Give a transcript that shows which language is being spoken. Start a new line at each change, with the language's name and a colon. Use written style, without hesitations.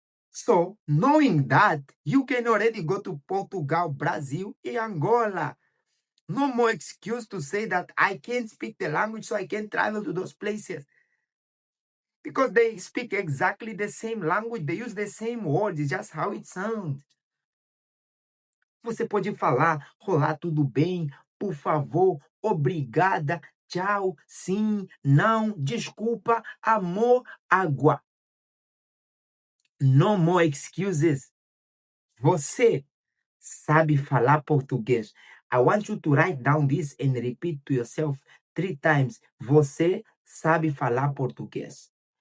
English: So, knowing that, you can already go to Portugal, Brazil, and Angola. No more excuse to say that I can't speak the language, so I can't travel to those places. Because they speak exactly the same language, they use the same words, it's just how it sounds.
Portuguese: Você pode falar, olá, tudo bem, por favor, obrigada, tchau, sim, não, desculpa, amor, água.
English: No more excuses.
Portuguese: Você sabe falar português.
English: I want you to write down this and repeat to yourself 3 times.
Portuguese: Você sabe falar português.